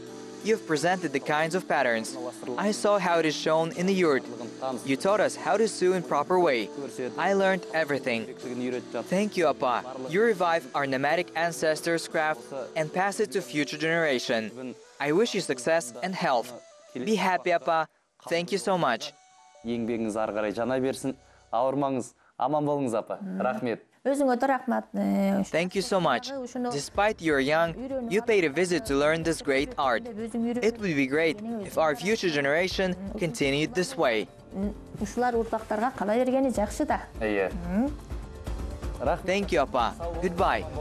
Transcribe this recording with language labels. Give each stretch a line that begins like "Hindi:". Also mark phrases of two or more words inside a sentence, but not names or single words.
English: You've presented the kinds of patterns. I saw how it is shown in the yurt. You taught us how to sew in proper way. I learned everything. Thank you, Appa. You revive our nomadic ancestors' craft and pass it to future generation. I wish you success and health. Be happy, Appa. Thank you so much.
Kazakh: Еңбегіңіз ары қарай жана берсін. Ауырмаңыз, аман болыңыз, апа. Рахмет.
English: Thank you so much. Despite you're young, you paid a visit to learn this great art. It would be great if our future generation continued this way. Thank you, Appa. Goodbye.